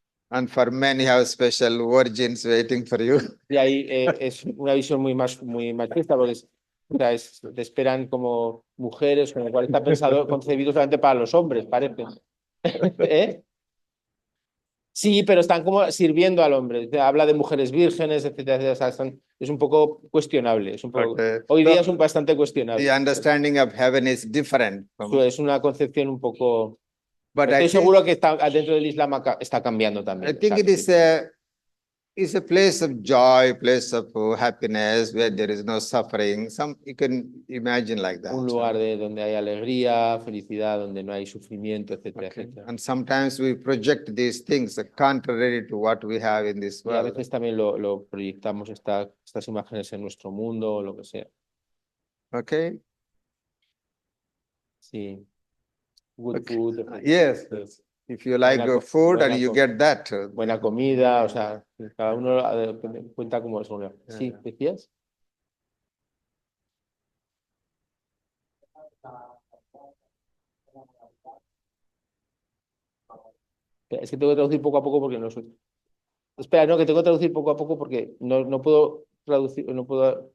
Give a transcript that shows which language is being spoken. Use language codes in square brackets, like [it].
[en] And for men, you have special virgins waiting for you. [es] Y ahí es una visión muy machista porque te esperan como mujeres, con lo cual está pensado, concebido solamente para los hombres, parece. Sí, pero están como sirviendo al hombre. Habla de mujeres vírgenes, etcétera. O sea, es un poco cuestionable. Hoy día es bastante cuestionable. [en] The understanding of heaven is different. [es] Es una concepción un poco. Pero estoy seguro que dentro del Islam está cambiando también. [en] I think it is a place of joy, place of happiness, where there is no suffering. You can imagine like that. [es] Un lugar donde hay alegría, felicidad, donde no hay sufrimiento, etcétera, etcétera. [en] And sometimes we project these things contrary to what we have in this world. [es] Y a veces también lo proyectamos estas imágenes en nuestro mundo o lo que sea. [en] Okay. Sí. Good food. Yes. If you like food and you get that. [es] Buena comida, o sea, cada uno cuenta como es. Sí, ¿decías? Es que tengo que traducir poco a poco porque no soy. Espera, no, que tengo que traducir poco a poco porque no puedo traducir, no puedo.